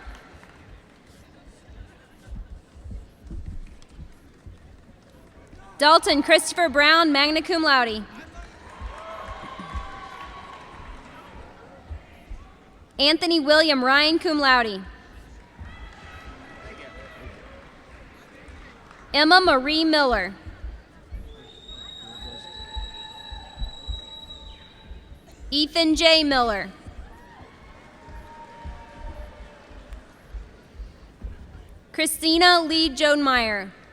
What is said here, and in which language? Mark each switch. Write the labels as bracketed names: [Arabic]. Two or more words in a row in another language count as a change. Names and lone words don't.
[English] Dalton Christopher Brown, [Latin] magna cum laude. [English] Anthony William Ryan, [Latin] cum laude. [English] Emma Marie Miller. Ethan J. Miller. Christina Lee Jodemeyer.